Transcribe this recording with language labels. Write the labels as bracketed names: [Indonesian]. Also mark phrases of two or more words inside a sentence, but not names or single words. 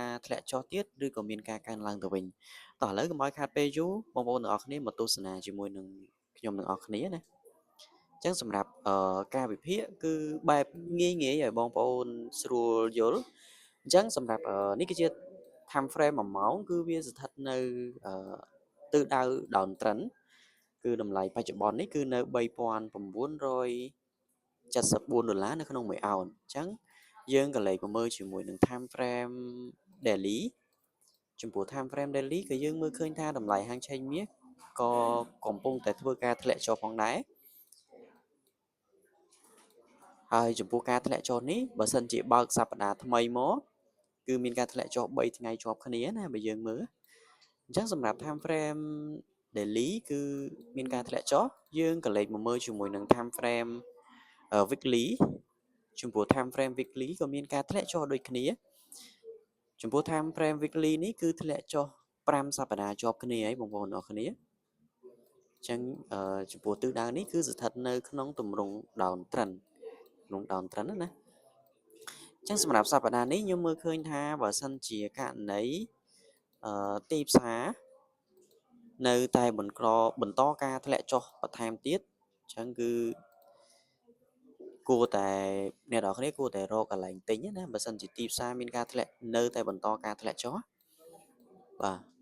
[Khmer] ធ្លាក់ចុះទៀតឬក៏មានការកើនឡើងទៅវិញតោះឥឡូវកុំឲ្យខាតពេលយូរបងប្អូនទាំងអស់គ្នាមកទស្សនាជាមួយនឹងខ្ញុំទាំងអស់គ្នាណាអញ្ចឹងសម្រាប់ការវិភាគគឺបែបងាយៗឲ្យបងប្អូនស្រួលយល់អញ្ចឹងសម្រាប់នេះគឺជា [English] time frame [Khmer] 1ម៉ោងគឺវាស្ថិតនៅទិសដៅ downtrend គឺតម្លៃបច្ចុប្បន្ននេះគឺនៅ $3,974នៅក្នុង1អោនអញ្ចឹងយើងក៏លេខមកមើលជាមួយនឹង [English] time frame daily [Khmer] ចំពោះ [English] time frame daily [Khmer] ក៏យើងមើលឃើញថាតម្លៃហាងឆេងមាសក៏កំពុងតែធ្វើការធ្លាក់ចុះផងដែរហើយចំពោះការធ្លាក់ចុះនេះ បើសិនជាបើកសប្តាហ៍ថ្មីមកគឺមានការធ្លាក់ចុះ3ថ្ងៃជាប់គ្នាណាបើយើងមើលអញ្ចឹងសម្រាប់ [English] time frame daily [Khmer] គឺមានការធ្លាក់ចុះយើង ក៏លេខមកមើលជាមួយនឹង [English] time frame weekly [Khmer] ចំពោះ [English] time frame weekly [Khmer] ក៏មានការធ្លាក់ចុះដូចគ្នាចំពោះ [English] time frame weekly [Khmer] នេះគឺធ្លាក់ចុះ5សប្តាហ៍ជាប់គ្នាហើយបងប្អូនអរគ្នាអញ្ចឹងចំពោះទិសដៅ នេះគឺស្ថិតនៅក្នុងទម្រង់ downtrend ក្នុង downtrend ណាអញ្ចឹងសម្រាប់សប្តាហ៍នេះខ្ញុំមើលឃើញថាបើសិនជាករណីទីផ្សារនៅតែបន្តការធ្លាក់ចុះបន្ថែមទៀតអញ្ចឹងគឺគួរតែអ្នកនរគ្នាគួរតែរកកន្លែងទិញណាបើសិនជាទីផ្សារមានការធ្លាក់នៅតែបន្តការធ្លាក់ចុះបាទ